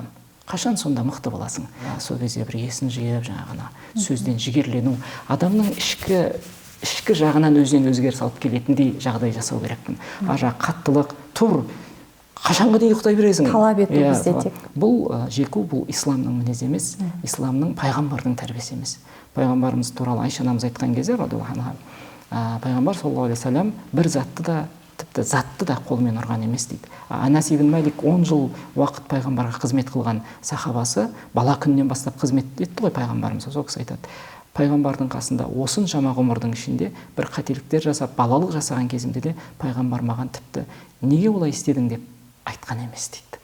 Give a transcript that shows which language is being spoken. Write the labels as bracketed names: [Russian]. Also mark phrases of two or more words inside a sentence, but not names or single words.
[Kazakh] Қашан сонда мықты боласың? Сол кезде бір есін жиып, жаңағына сөзден жігерлену, адамның ішкі жағынан өзінен өзгеріс алып келетіндей жағдай жасау керекпін. Қаттылық, тұр, қашанға дейін ұйықтай бересің? Талап ету бізде тек. Бұл жеку, бұл исламның мінезі емес, исламның пайғамбардың тәрбиесі емес. Пайғамбарымыз туралы Айша анамыз айтқан кезде, пайғамбар [Arabic] صلى الله عليه وسلم [Kazakh] бір затты да, тіпті затты да қолмен ұрған емес дейді. Анас ибн Малик 10 жыл уақыт пайғамбарға қызмет қылған сахабасы, бала күннен бастап қызмет етті ғой пайғамбарымыз. Сол кісі айтады: пайғамбардың қасында осыншама ғұмырдың ішінде бір қателіктер жасап, балалық жасаған кезімде де пайғамбар маған тіпті неге олай істедің деп айтқан емес дейді.